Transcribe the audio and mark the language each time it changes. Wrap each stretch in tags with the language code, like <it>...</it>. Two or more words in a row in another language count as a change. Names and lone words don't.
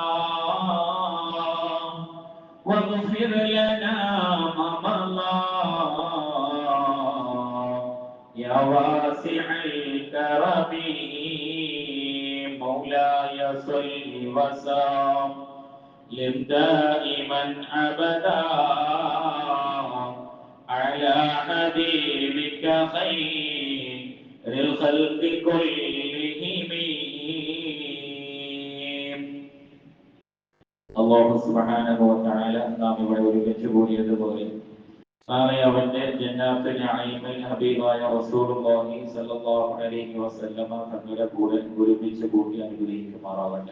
<ar>واغفر لنا ما مضى يا واسع الكرم مولاي صل وسلم دائما أبدا على حبيبك خير الخلق كلهم.</ar> <ml>അല്ലാഹു</ml> <ar>سبحانه وتعالى</ar> <ml>നാം ഇവിടെ ഒരുമിച്ച് കൂടിയതുപോലെ നാളെ അവന്റെ ജന്നാത്തുൽ നഈമിൽ ഹബീബായ</ml> <ar>رسول الله صلى الله عليه وسلم</ar> <ml>തങ്ങളുടെ കൂടെ ഒരുമിച്ച് കൂടി അനുഗ്രഹിക്കുമാറാവട്ടെ.</ml>